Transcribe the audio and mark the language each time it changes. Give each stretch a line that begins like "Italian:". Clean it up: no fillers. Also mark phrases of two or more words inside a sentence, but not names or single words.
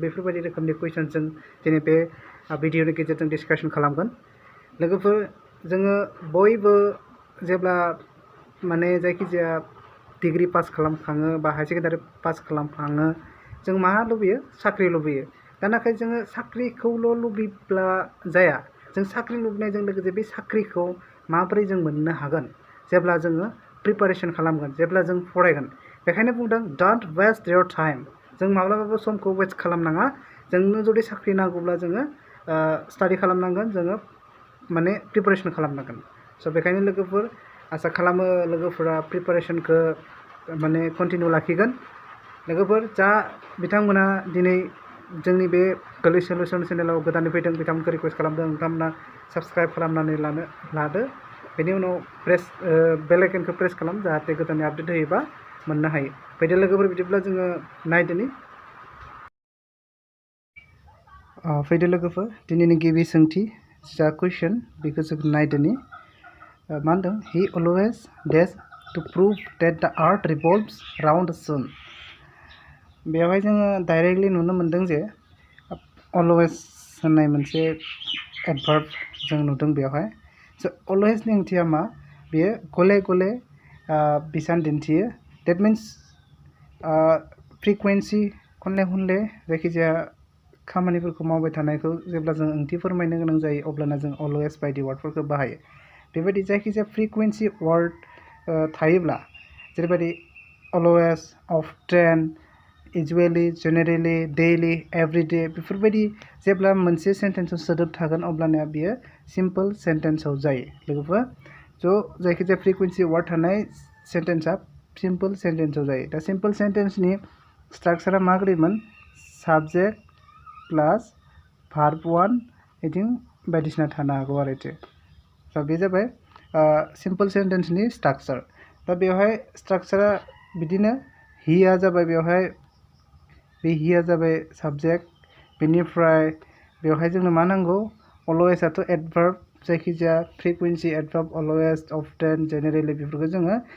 Bodo: बेफोरबायदि रोखोमनि कुइसन जों दिनै बे भिडिअनि गेजेरजों डिसकासन खालामगोन लोगोफोर जोङो बयबो जेब्ला माने जायखिजाया
English: degree pass
Bodo: खालामखाङो बा
English: higher secondary pass
Bodo: खालामखाङो जों मा लुबैयो साख्रि लुबैयो दा नाथाय जोङो साख्रिखौल' लुबैब्ला जाया जों साख्रि लुबैनायजों लोगोसे बे साख्रिखौ माबोरै जों मोननो हागोन जेब्ला जोङो प्रिपारेसन खालामगोन जेब्ला जों फरायगोन बेखायनो बुंदों
English: don't waste your time
Bodo: जों माब्लाबाबो समखौ वेस्ट खालामनाङा जोंनो जुदि साख्रि नांगौब्ला जोङो स्टाडि खालामनांगोन जोङो माने प्रिपारेसन खालामनांगोन स' बेखायनो लोगोफोर आसा खालामो लोगोफोरा प्रिपारेसनखौ माने कन्टिनिउ लाखिगोन लोगोफोर जा बिथांमोना दिनै जोंनि बे गोरलै सल्युशन चेनेलाव गोदानै फैदों बिथांमोनखौ रिक्वेस्ट खालामदों नोंथांमोना साबस्क्राइब खालामनानै लादो बेनि उनाव बेल आइकनखौ प्रेस खालाम जाहाथे गोदानै आपडेट होयोबा मोननो हायो फैदो लोगोफोर बिदिब्ला जोङो नायदोनि फैदो लोगोफोर दिनैनि गिबि सोंथि जा कुइसन बेखौ जों नायदोनि मा होनदों
English: he always dares to prove that the earth revolves round the sun
Bodo: बेवहाय जोङो डाइरेक्टलि नुनो मोनदों जे always होननाय मोनसे एडभार्ब जों नुदों बेवहाय स' alwaysनि ओंथिया मा बेयो गले गले बिसान दिन्थियो
English: that means frequency
Bodo: खनले खनले जायखिजाया खामानिफोरखौ मावबाय थानायखौ जेब्ला जों ओंथि फोरमायनो गोनां जायो अब्लाना जों always बायदि वार्डफोरखौ बाहायो बेबायदि जायखिजाया
English: frequency word
Bodo: थायोब्ला जेरैबायदि
English: always often usually generally daily everyday
Bodo: बेफोरबायदि जेब्ला मोनसे सेन्टेन्सआव सोदोब थागोन अब्लाना बियो सिम्पल सेन्टेन्सआव जायो लोगोफोर स' जायखिजाया
English: frequency word
Bodo: थानाय सेन्टेन्सआ सिम्पल सेन्टेन्सआव जायो दा सिम्पल सेन्टेन्सनि स्ट्राक्चारा माबोरैमोन
English: subject plus verb one
Bodo: बिथिं बायदिसिना थानो हागौ आरो स' बे जाबाय सिम्पल सेन्टेन्सनि स्ट्राक्चार दा बेवहाय स्ट्राक्चारा बिदिनो हिया जाबाय बेवहाय बे हिया जाबाय साबजेक्ट बेनिफ्राय बेवहाय जोंनो मा नांगौ अलवेसआथ' एडभार्ब जायखिजाया
English: frequency adverb always often generally
Bodo: बेफोरखौ जोङो